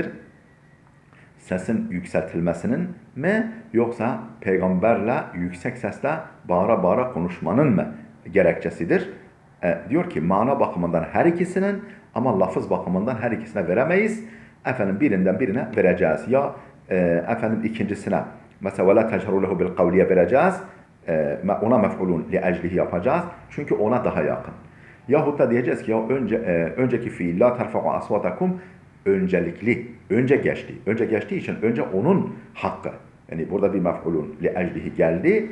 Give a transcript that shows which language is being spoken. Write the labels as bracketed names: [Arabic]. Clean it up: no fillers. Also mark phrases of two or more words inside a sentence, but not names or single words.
[Turkish] Sesin yükseltilmesinin mi yoksa peygamberle yüksek sesle bağıra bağıra konuşmanın mı gerekçesidir? Diyor ki mana bakımından her ikisinin ama lafız bakımından her ikisine veremeyiz. Birinden birine vereceğiz. Ya ikincisine mesela [Arabic] وَلَا تَجْهَرُوا لَهُ بِالْقَوْلِيَ [Turkish] vereceğiz. Ona [Arabic] مفعول لأجله [Turkish] yapacağız. Çünkü ona daha yakın. Yahut da diyeceğiz ki ya önceki fiil [Arabic] لا ترفعوا أصواتكم [Turkish] önce geçti. Önce geçtiği için önce onun hakkı. Yani burada bir [Arabic] مفعول لأجله [Turkish] geldi.